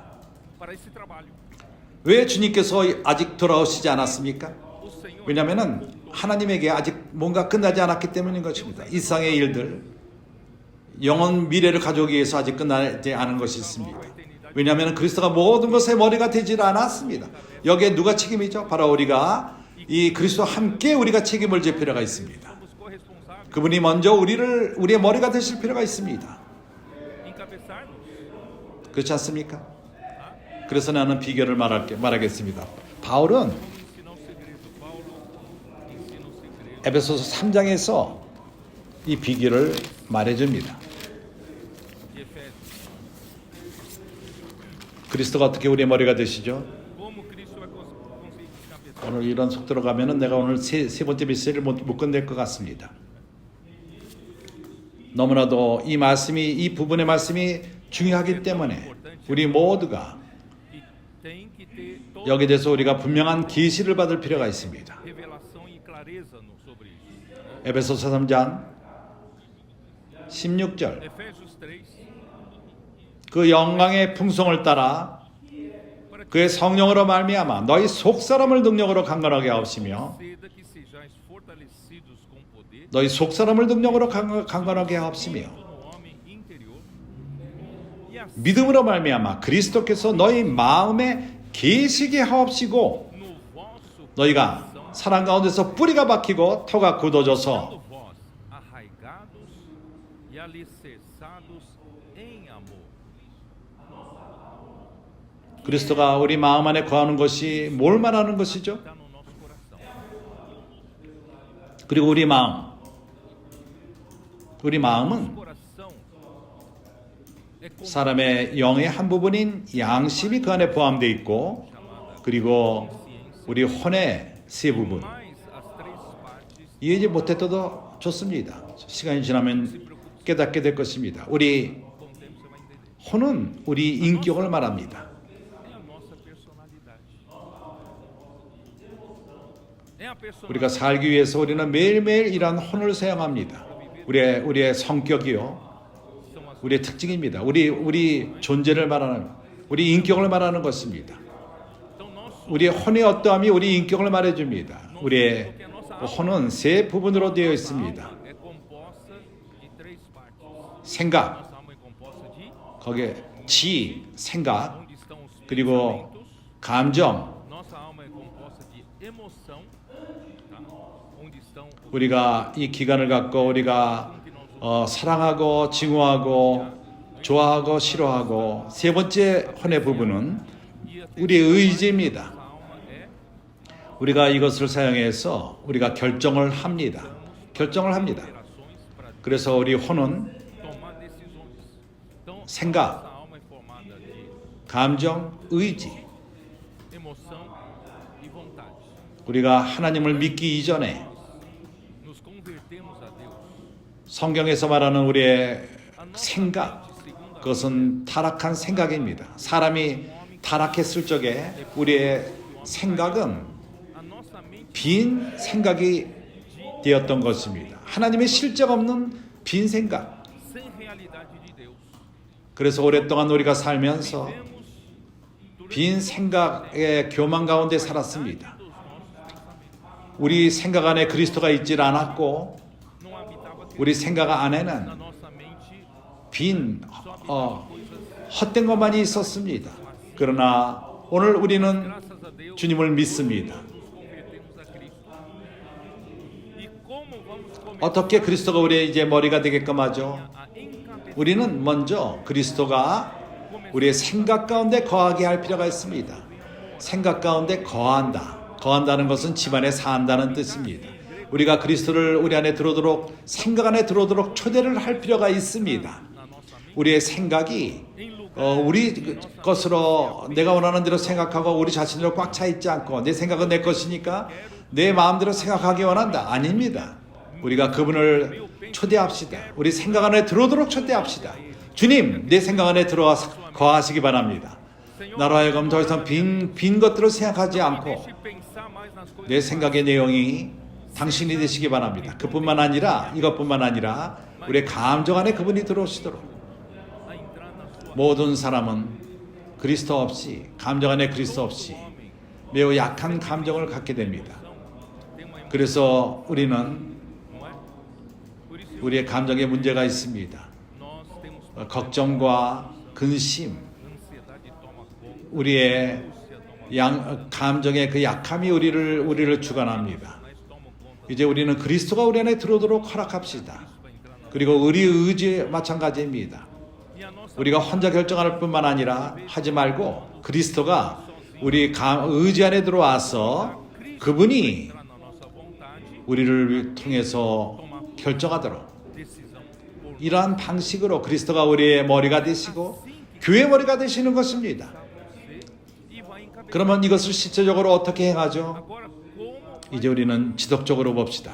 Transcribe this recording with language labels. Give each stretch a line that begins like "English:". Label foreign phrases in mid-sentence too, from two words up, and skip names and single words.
Portuguese: para esse trabalho,
Korean: 왜 주님께서 아직 돌아오시지 않았습니까?
Portuguese: o Senhor
Korean: 왜냐하면 하나님에게 아직 뭔가 끝나지 않았기 때문인 것입니다. 이 세상의 일들, 영원 미래를 가져오기 위해서 아직 끝나지 않은 것이 있습니다. 왜냐하면 그리스도가 모든 것의 머리가 되질 않았습니다. 여기에 누가 책임이죠? 바로 우리가 이 그리스도와 함께 우리가 책임을 질 필요가 있습니다.
Portuguese: somos corresponsáveis
Korean: 그분이 먼저 우리의 머리가 되실 필요가 있습니다.
Portuguese: em encabeçar-nos.
Korean: 그렇지 않습니까? 그래서 나는 비결을 말하겠습니다. 바울은
Portuguese: Vamos ensinar o segredo. Paulo ensina o segredo.
Korean: 에베소서 3장에서 이 비결을 말해줍니다.
Portuguese: De Efésios.
Korean: 그리스도가 어떻게 우리의 머리가 되시죠?
Portuguese: Como Cristo vai conseguir encabeçar.
Korean: 오늘 이런 속도로 가면은 내가 오늘 세 번째 메시지를 못 끝낼 것 같습니다. 너무나도 이 부분의 말씀이 중요하기 때문에 우리 모두가
Portuguese: E tem que ter toda
Korean: 여기에 대해서 우리가 분명한 계시를 받을 필요가 있습니다.
Portuguese: revelação e clareza sobre isso.
Korean: 에베소서 3장 16절
Portuguese: Efésios 3,
Korean: 그 영광의 풍성을 따라 그의 성령으로 말미암아 너희 속사람을 능력으로 강건하게 하옵시며
Portuguese: conceda que sejais fortalecidos com poder
Korean: 너희 속사람을 능력으로 강건하게 하옵시며
Portuguese: no homem interior e assim
Korean: 믿음으로 말미암아 그리스도께서 너희 마음에 계시게 하옵시고
Portuguese: no vosso
Korean: 너희가 사랑 가운데서 뿌리가 박히고 터가 굳어져서
Portuguese: estando vós arraigados e alicerçados em amor.
Korean: 그리스도가 우리 마음 안에 거하는 것이 뭘 말하는 것이죠?
Portuguese: Está no nosso coração.
Korean: 그리고 우리 마음은
Portuguese: Coração é como
Korean: 사람의 영의 한 부분인 양심이 그 안에 포함되어 있고 그리고 우리 혼의 세 부분
Portuguese: mais as três partes.
Korean: 이해하지 못했어도 좋습니다. 시간이 지나면 깨닫게 될 것입니다. 우리
Portuguese: Com o tempo você vai entender.
Korean: 혼은 우리 인격을 말합니다.
Portuguese: É a nossa personalidade. É a personalidade.
Korean: 우리가 살기 위해서 우리는 매일매일 이러한 혼을 사용합니다. 우리의 성격이요, 우리의 특징입니다. 우리 존재를 말하는, 우리 인격을 말하는 것입니다.
Portuguese: Então nós
Korean: 우리의 혼의 어떠함이 우리 인격을 말해줍니다. 우리의 혼은 세 부분으로 되어 있습니다.
Portuguese: alma é composta de três partes.
Korean: 생각,
Portuguese: Nossa alma é composta de
Korean: 거기에 지, 생각,
Portuguese: onde estão os
Korean: 그리고
Portuguese: pensamentos.
Korean: 감정,
Portuguese: Nossa alma é composta de emoção, tá? Onde estão os
Korean: 우리가 이 기간을 갖고 우리가 사랑하고 증오하고 좋아하고 싫어하고 세 번째 혼의 부분은 우리의 의지입니다.
Portuguese: nossa alma é
Korean: 우리가 이것을 사용해서 우리가 결정을 합니다.
Portuguese: operações para
Korean: 그래서 우리 혼은
Portuguese: tomar decisões. Então,
Korean: 생각,
Portuguese: nossa alma é formada de
Korean: 감정, 의지.
Portuguese: emoção e vontade.
Korean: 우리가 하나님을 믿기 이전에
Portuguese: Nos convertemos a Deus.
Korean: 성경에서 말하는 우리의
Portuguese: A nossa
Korean: 생각,
Portuguese: mente, segundo a
Korean: 그것은 타락한 생각입니다. 사람이 타락했을 적에 우리의 생각은
Portuguese: a nossa mente
Korean: 빈 생각이 되었던 것입니다. 하나님의 실적 없는 빈 생각.
Portuguese: sem realidade de Deus.
Korean: 그래서 오랫동안 우리가 살면서
Portuguese: Vivemos durante
Korean: 빈 생각의 교만 가운데 살았습니다.
Portuguese: dos nossos pensamentos.
Korean: 우리 생각 안에 그리스도가 있질 않았고
Portuguese: Não habitava
Korean: 우리 생각
Portuguese: na
Korean: 안에는
Portuguese: nossa mente,
Korean: 빈
Portuguese: só habitavam coisas.
Korean: 헛된 것만이 있었습니다. 그러나 오늘 우리는
Portuguese: Graças a Deus,
Korean: 주님을 믿습니다.
Portuguese: nos convertemos a Cristo. E como vamos começar
Korean: 어떻게 그리스도가 우리의 이제 머리가 되게끔 하죠?
Portuguese: a encabeçar?
Korean: 우리는 먼저 그리스도가 우리의 생각 가운데 거하게 할 필요가 있습니다. 생각 가운데 거한다. 거한다는 것은 집안에 산다는 뜻입니다. 우리가 그리스도를 우리 안에 들어오도록 생각 안에 들어오도록 초대를 할 필요가 있습니다.
Portuguese: Na nossa mente,
Korean: 우리의 생각이
Portuguese: em lugar
Korean: 우리 것으로 내가 원하는 대로 생각하고 우리 자신으로 꽉 차 있지 않고 내 생각은 내 것이니까 내 마음대로 생각하기 원한다. 아닙니다. 우리가 그분을 초대합시다. 우리 생각 안에 들어오도록 초대합시다. 주님, 내 생각 안에 들어와서 거하시기 바랍니다. 나로 하여금 더 이상 빈 것들을 생각하지 않고
Portuguese: deixe pensar mais nas coisas
Korean: 내 생각의 내용이 당신이 되시기 바랍니다. 그뿐만 아니라 이것뿐만 아니라 우리의 감정 안에 그분이 들어오시도록
Portuguese: a entrar na sua
Korean: 모든 사람은 그리스도 없이 감정 안에 그리스도 없이
Portuguese: homem.
Korean: 매우 약한 감정을 갖게 됩니다.
Portuguese: Tem uma emoção,
Korean: 그래서 우리는
Portuguese: não é? Por isso
Korean: 우리의 감정에 문제가 있습니다.
Portuguese: nós temos
Korean: 걱정과 근심,
Portuguese: ansiedade toma conta,
Korean: 우리의
Portuguese: angústia toma
Korean: 감정의 그 약함이 우리를 주관합니다.
Portuguese: mas toma conta,
Korean: 이제 우리는 그리스도가 우리 안에 들어오도록 허락합시다.
Portuguese: vai entrar na
Korean: 그리고 우리 의지 마찬가지입니다.
Portuguese: e a nossa
Korean: 우리가 혼자 결정할 뿐만 아니라 하지 말고 그리스도가 우리 의지 안에 들어와서 그분이
Portuguese: entrar na nossa vontade,
Korean: 우리를 통해서 결정하도록
Portuguese: decisão por
Korean: 이러한 방식으로 그리스도가 우리의 머리가 되시고 교회 머리가 되시는 것입니다.
Portuguese: você e vai encabeçar.
Korean: 그러면 이것을 실제적으로 어떻게 행하죠?
Portuguese: Agora, como
Korean: 이제 우리는 지속적으로 봅시다.